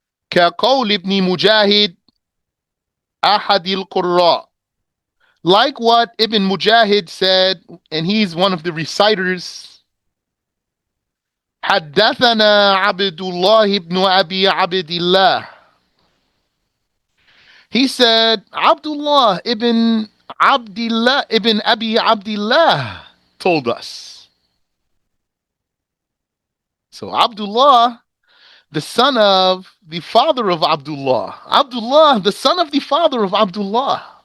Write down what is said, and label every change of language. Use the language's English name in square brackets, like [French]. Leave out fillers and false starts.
[Arabic] كقول ابن مجاهد أحد القراء, [English] like what Ibn Mujahid said, and he's one of the reciters. [Arabic] حدثنا عبد الله بن أبي عبد الله. [English] He said, Abdullah ibn Abdullah ibn Abi Abdullah told us. So Abdullah, the son of the father of Abdullah. Abdullah, the son of the father of Abdullah.